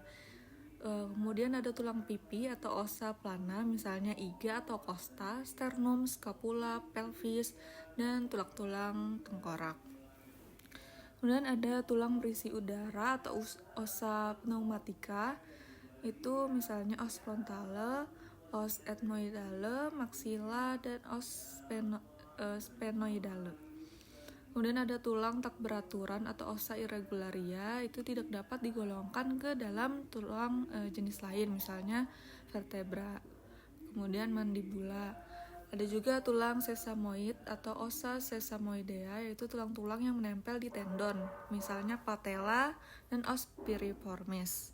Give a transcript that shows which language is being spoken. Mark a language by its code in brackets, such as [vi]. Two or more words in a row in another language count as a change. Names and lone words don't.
[id] Kemudian ada tulang pipi atau [la] ossa plana, [id] misalnya iga atau costa, sternum, scapula, pelvis, dan tulang-tulang tengkorak. Kemudian ada tulang berisi udara atau [la] ossa pneumatica, [id] itu misalnya [la] os frontale, os ethmoidale, [id] maxilla, [la] dan os sphenoidale. [id] Kemudian ada tulang tak beraturan atau [la] ossa irregularia, [id] itu tidak dapat digolongkan ke dalam tulang jenis lain, misalnya vertebra. Kemudian mandibula. Ada juga tulang sesamoid atau [la] ossa sesamoidea, [id] yaitu tulang-tulang yang menempel di tendon, misalnya patella dan [la] os piriformis.